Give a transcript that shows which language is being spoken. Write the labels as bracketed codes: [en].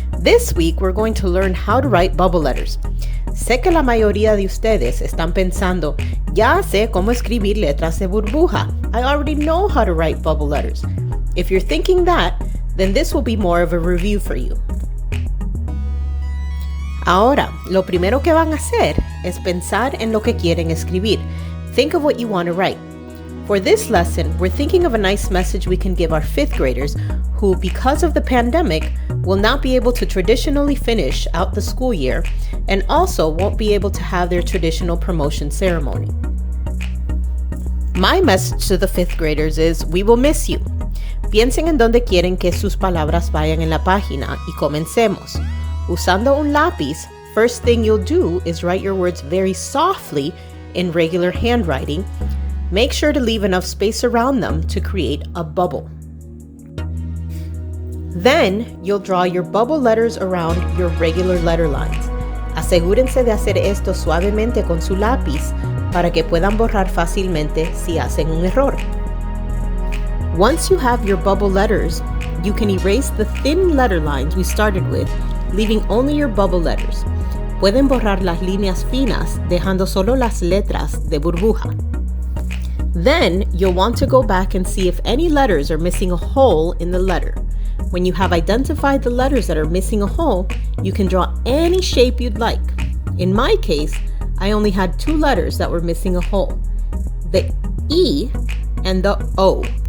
[en] This week we're going to learn how to write bubble letters. [es] Sé que la mayoría de ustedes están pensando, ya sé cómo escribir letras de burbuja. [en] I already know how to write bubble letters. If you're thinking that, then this will be more of a review for you. [es] Ahora, lo primero que van a hacer es pensar en lo que quieren escribir. [en] Think of what you want to write. For this lesson, we're thinking of a nice message we can give our 5th graders who, because of the pandemic, will not be able to traditionally finish out the school year and also won't be able to have their traditional promotion ceremony. My message to the 5th graders is, we will miss you. [es] Piensen en dónde quieren que sus palabras vayan en la página y comencemos. Usando un lápiz, [en] first thing you'll do is write your words very softly in regular handwriting. Make sure to leave enough space around them to create a bubble. Then, you'll draw your bubble letters around your regular letter lines. [es] Asegúrense de hacer esto suavemente con su lápiz para que puedan borrar fácilmente si hacen un error. [en] Once you have your bubble letters, you can erase the thin letter lines we started with, leaving only your bubble letters. [es] Pueden borrar las líneas finas, dejando solo las letras de burbuja. [en] Then, you'll want to go back and see if any letters are missing a hole in the letter. When you have identified the letters that are missing a hole, you can draw any shape you'd like. In my case, I only had 2 letters that were missing a hole, the E and the O.